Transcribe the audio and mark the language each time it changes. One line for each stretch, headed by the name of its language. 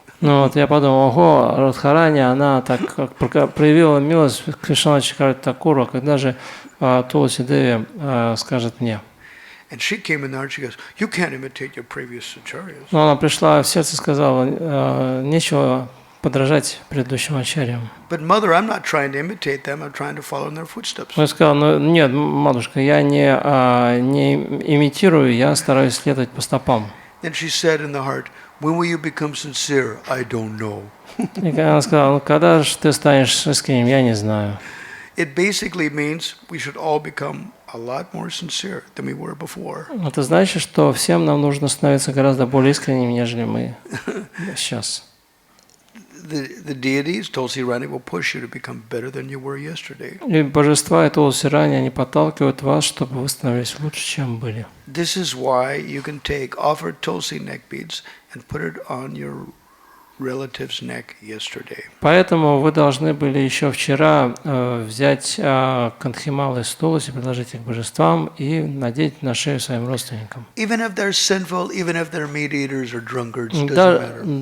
Russian: Ну вот я подумал, ого, Радхарани, она так как проявила милость к Вишванатху Чакраварти Такуру, когда же Тулси Деви скажет мне?
English: And she came in there and she goes, you can't imitate your previous acharyas.
Russian: Но она пришла в сердце и сказала, нечего подражать предыдущим ачарьям.
English: But mother, I'm not trying to imitate them, I'm trying to follow in their footsteps.
Russian: Я сказал, ну нет, матушка, я не имитирую, я стараюсь следовать по стопам.
English: Then she said in the heart, when will you become sincere? I don't know.
Russian: И она сказала, ну когда же ты станешь искренним, я не знаю.
English: It basically means we should all become a lot more sincere than we were before.
Russian: Это значит, что всем нам нужно становиться гораздо более искренними, нежели мы сейчас.
English: The deities, Tulsi Rani, will push you to become better than you were yesterday.
Russian: И божества и Тулси Рани, они подталкивают вас, чтобы вы становились лучше, чем были.
English: This is why you can take offered Tulsi neck beads and put it on your relative's neck yesterday.
Russian: Поэтому вы должны были еще вчера взять кандхималы из Тулси, предложить их божествам и надеть на шею своим родственникам.
English: Even if they're sinful, even if they're meat eaters or drunkards, doesn't matter.